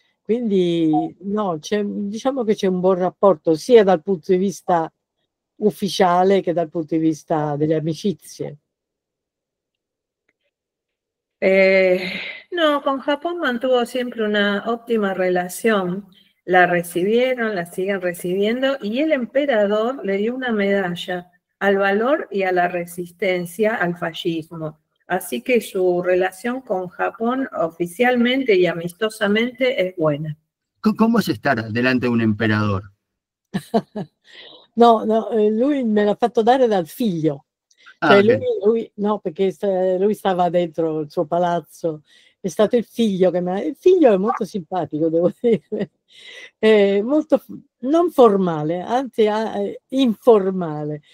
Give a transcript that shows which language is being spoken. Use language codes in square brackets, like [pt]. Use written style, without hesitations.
[it] Quindi no, diciamo che c'è un buon rapporto sia dal punto di vista ufficiale che dal punto di vista delle amicizie. [es] No, con Japón mantuvo siempre una óptima relación. La recibieron, la siguen recibiendo, y el emperador le dio una medalla al valor y a la resistencia al fascismo. Así que su relación con Japón oficialmente y amistosamente es buena. ¿Cómo es estar delante de un emperador? [it] No, lui me l'ha fatto dare dal figlio. Cioè lui, no, perché lui stava dentro il suo palazzo, è stato il figlio che il figlio è molto simpatico, devo dire, molto non formale, anzi informale.